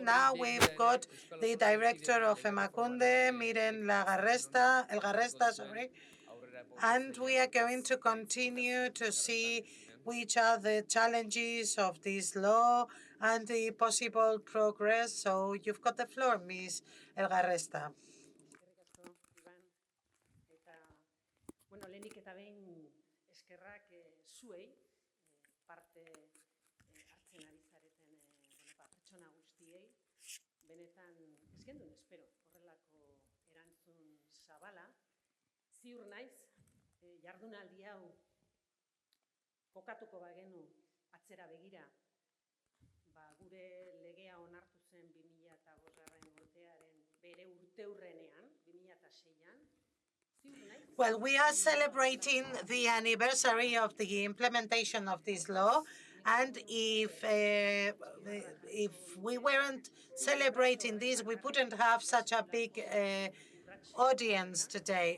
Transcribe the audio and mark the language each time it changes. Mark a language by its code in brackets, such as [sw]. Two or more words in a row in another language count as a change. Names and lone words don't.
[en] Now we've got the director of Emakunde, Miren Elgarresta, and we are going to continue to see which are the challenges of this law and the possible progress. So you've got the floor, Ms. Elgarresta. [eu] Bueno, lehenik eta behin eskerrak zuei parte hartzen ari zareten pertsona guztiei. Benetan ez gendun espero horrelako erantzun zabala. Ziur naiz, jardunaldi hau kokatuko bagenu atzera begira, gure legea onartu zen 2005 urtearen bere urteurrenean, 2006an. [en] Well, we are celebrating the anniversary of the implementation of this law, and if we weren't celebrating this, we wouldn't have such a big audience today.